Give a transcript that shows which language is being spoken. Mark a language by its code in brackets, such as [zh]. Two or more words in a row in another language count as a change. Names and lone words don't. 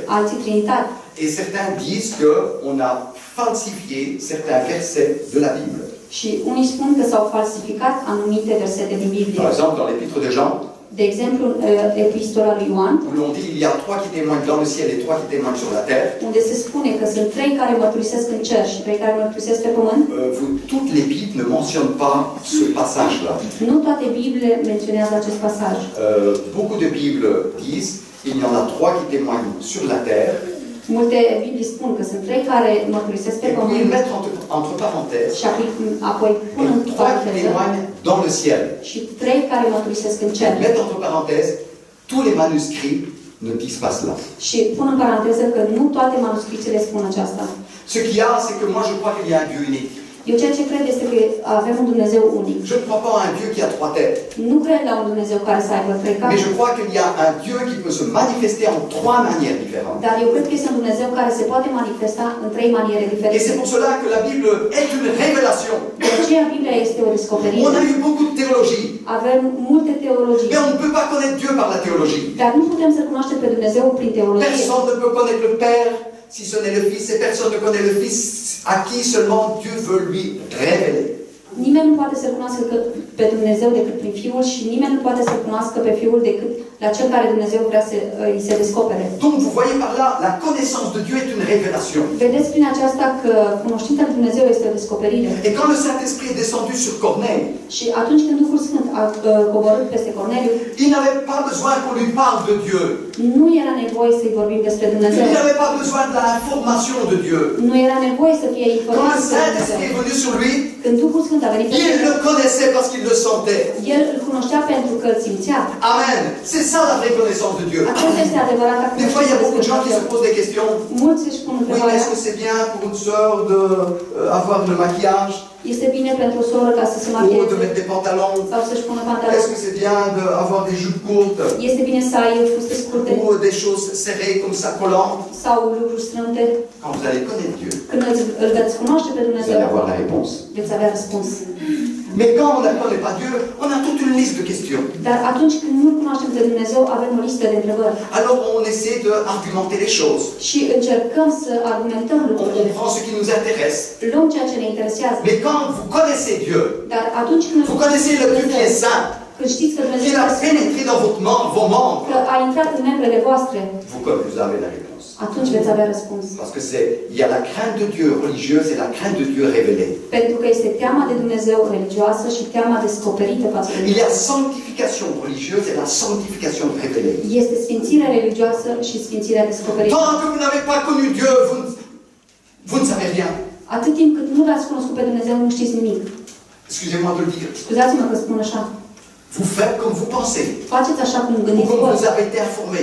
[ro] alții trinitari. [fr] Et certains disent qu'on a falsifié certains versets de la Bible. [ro] Și unii spun că s-au falsificat anumite versete din Biblie. [fr] Par exemple, dans l'épître de Jean, [ro] De exemplu, în epistola lui Ioan, [fr] où l'on dit il y a 3 qui témoignent dans le ciel et 3 qui témoignent sur la terre, [ro] unde se spune că sunt 3 care mărturisesc în cer și 3 care mărturisesc pe pământ, [fr] toutes les Bibles ne mentionnent pas ce passage-là. [ro] nu toate Bibliile menționează acest pasaj. [fr] Beaucoup de Bibles disent il y en a 3 qui témoignent sur la terre, [ro] Multe Biblii spun că sunt 3 care mărturisesc pe [fr] et puis ils [ro] pământ [fr] mettent entre parenthèses [ro] și apoi pun în [fr] 3 qui [ro] paranteză [fr] témoignent dans le ciel. [ro] și 3 care mărturisesc în cer. [fr] Ils mettent entre parenthèses tous les manuscrits ne disent pas cela. [ro] Și pun în paranteză că nu toate manuscrisele spun aceasta. [fr] Ce qu'il y a, c'est que moi je crois qu'il y a un Dieu unique. [ro] Eu ceea ce cred este că avem un Dumnezeu unic. [fr] Je ne crois pas à un Dieu qui a 3 têtes. [ro] Nu cred la un Dumnezeu care să aibă 3 [fr] Mais [ro] capuri. [fr] je crois qu'il y a un Dieu qui peut se manifester en 3 manières différentes. [ro] Dar eu cred că este un Dumnezeu care se poate manifesta în 3 maniere [fr] Et [ro] diferite. [fr] c'est pour cela que la Bible est une révélation. [ro] De aceea Biblia este o descoperire. [fr] On a eu beaucoup de théologie, [ro] Avem multe teologii. [fr] mais on ne peut pas connaître Dieu par la théologie. [ro] Dar nu putem să cunoaștem pe Dumnezeu prin teologie. [fr] Personne ne peut connaître le Père si ce n'est le Fils, et personne ne connaît le Fils à qui seulement Dieu veut lui révéler. [ro] Nimeni nu poate să cunoască pe Dumnezeu decât prin Fiul și nimeni nu poate să cunoască pe Fiul decât la cel care Dumnezeu vrea să îi se descopere. [fr] Donc vous voyez par là, la connaissance de Dieu est une révélation. [ro] Vedeți prin aceasta că cunoștința lui Dumnezeu este o descoperire. [fr] Et quand le Saint-Esprit est descendu sur Corneille, [ro] Și atunci când Duhul Sfânt a coborât peste Corneliu, [fr] il n'avait pas besoin qu'on lui parle de Dieu. [ro] nu era nevoie să-i vorbim despre Dumnezeu. [fr] Il n'avait pas besoin de l'information de Dieu. [ro] Nu era nevoie să fie [fr] Quand [ro] informat [fr] le [ro] despre Dumnezeu. [fr] Saint-Esprit est venu sur lui, [ro] Când Duhul Sfânt a venit peste [fr] il [ro] el, [fr] le connaissait parce qu'il le sentait. [ro] el îl cunoștea pentru că îl simțea. Amen. [fr] C'est ça la vraie connaissance de Dieu. [ro] Aceasta este adevărata [fr] Des fois, il y a [ro] cunoștință [fr] beaucoup de gens qui [ro] despre [fr] se [ro] Dumnezeu. [fr] posent des questions. [ro] Mulți își pun [fr] Oui, mais [ro] întrebarea, [fr] est-ce que c'est bien pour une sœur d'avoir le maquillage [ro] este bine pentru o soră ca să se [fr] ou de [ro] machieze [fr] mettre des pantalons? [ro] sau să-și pună [fr] Est-ce [ro] pantaloni? [fr] que c'est bien d'avoir des jupes courtes [ro] Este bine să ai fuste scurte [fr] ou des choses serrées comme ça collantes? [ro] sau lucruri strânte? [fr] Quand vous allez connaître Dieu, [ro] Când îl veți cunoaște pe [fr] vous [ro] Dumnezeu, [fr] allez avoir la réponse. [ro] veți avea răspuns. [fr] Mais quand on ne connaît pas Dieu, on a toute une liste de questions. [ro] Dar atunci când nu cunoaștem pe Dumnezeu, avem o listă de întrebări. [fr] Alors on essaie d'argumenter les choses. [ro] Și încercăm să argumentăm [fr] On [ro] lucrurile. [fr] prend ce qui nous intéresse. [ro] Luăm ceea ce ne interesează. [fr] Mais quand vous connaissez Dieu, [ro] Dar atunci când [fr] vous connaissez le Dieu qui est saint, [ro] când știți că Dumnezeu [fr] qu'il a pénétré dans vos membres, [ro] că a intrat în membrele voastre, [fr] vous avez la réponse. [ro] atunci veți avea răspuns. [fr] Parce que il y a la crainte de Dieu religieuse et la crainte de Dieu révélée. [ro] Pentru că este teama de Dumnezeu religioasă și teama descoperită față de [fr] Il y [ro] Dumnezeu. [fr] a sanctification religieuse et la sanctification révélée. [ro] Este sfințirea religioasă și sfințirea descoperită. [fr] Tant que vous n'avez pas connu Dieu, vous ne savez rien. [ro] Atât timp cât nu l-ați cunoscut pe Dumnezeu, nu știți nimic. [fr] Excusez-moi de le dire. [ro] Scuzați-mă că spun așa. [fr] Vous faites comme vous pensez, [ro] Faceți așa cum [fr] ou [ro] gândiți [fr] comme [ro] voi [fr] vous avez été informé.